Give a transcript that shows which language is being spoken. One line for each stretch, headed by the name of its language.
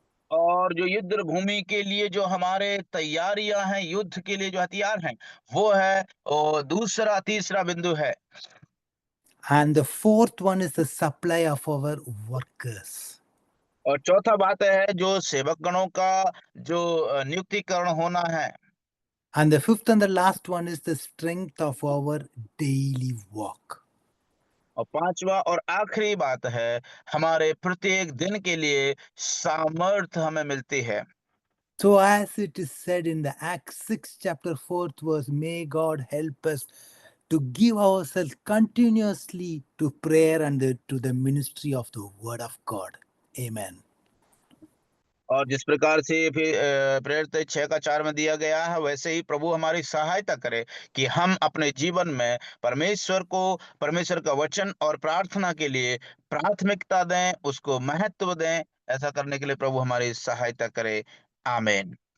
Hindi: और जो युद्ध भूमि के लिए जो हमारे तैयारियां हैं, युद्ध के लिए जो हथियार हैं, वो है और दूसरा तीसरा बिंदु है।
English: And the fourth one is the supply of our workers.
Hindi: और चौथा बात है जो सेवक गणों का जो नियुक्तिकरण होना है।
English: And the fifth and the last one is the strength of our daily walk.
Hindi: और पांचवा और आखिरी बात है हमारे प्रत्येक दिन के लिए सामर्थ हमें मिलती है।
English: So as it is said in the Acts 6 chapter 4th verse, may God help us to give ourselves continuously to prayer and to the ministry of the word of God. Amen.
Hindi: और जिस प्रकार से फिर प्रेरित 6:4 में दिया गया है, वैसे ही प्रभु हमारी सहायता करे कि हम अपने जीवन में परमेश्वर का वचन और प्रार्थना के लिए प्राथमिकता दें, उसको महत्व दें। ऐसा करने के लिए प्रभु हमारी सहायता करे। आमीन।